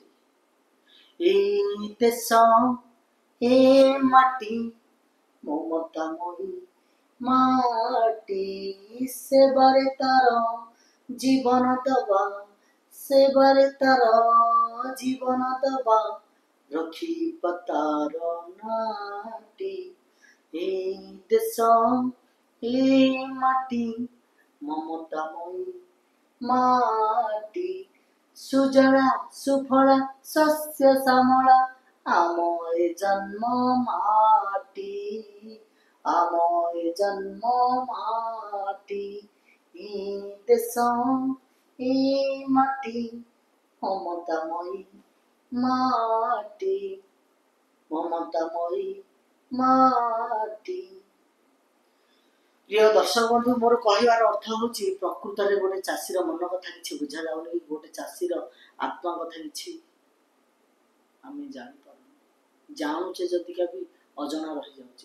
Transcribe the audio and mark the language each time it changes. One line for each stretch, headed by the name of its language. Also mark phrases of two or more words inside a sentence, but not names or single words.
Odia: ଏଇ ଦେଶ ଏ ମାଟି ମମତାମୟୀ ମାଟି, ସେବାରେ ତାର ଜୀବନ ଦବା, ସେବାରେ ତାର ଜୀବନ ଦବା, ରଖିବା ତାର ନାଟି।
Bangla: এই দেশ এই মাটি মমতাময়ী মাটি, সুজলা সুফলা শস্য শ্যামলা
Odia: ଆମ ଏ ଜନ୍ମ ମାଟି, ଆମ ଏ ଜନ୍ମ ମାଟି।
Bangla: এই দেশ এই মাটি মমতাময়ী মাটি, মমতাময়ী ମାଟି।
Odia: ପ୍ରିୟ ଦର୍ଶକ ବନ୍ଧୁ, ମୋର କହିବାର ଅର୍ଥ ହେଉଛି, ପ୍ରକୃତରେ ଗୋଟେ ଚାଷୀର ମନ କଥା କିଛି ବୁଝାଯାଉନି, ଗୋଟେ ଚାଷୀର ଆତ୍ମା କଥା କିଛି ଆମେ ଜାଣିପାରୁନୁ। ଜାଣୁଛେ ଯଦିକା ବି ଅଜଣା ରହିଯାଉଛି।